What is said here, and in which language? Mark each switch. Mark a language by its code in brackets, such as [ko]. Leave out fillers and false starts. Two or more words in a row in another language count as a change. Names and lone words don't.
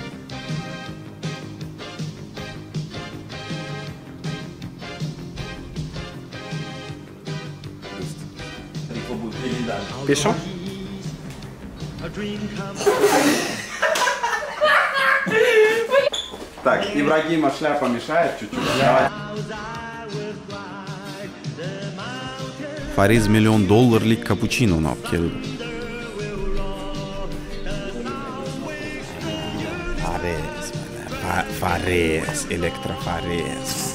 [ru] Пишем? Так, Ибрагима шляпа мешает чуть-чуть. [uz] Fariz $1 million cappuccino olib keldi. Fariz, [ru] электрофарез.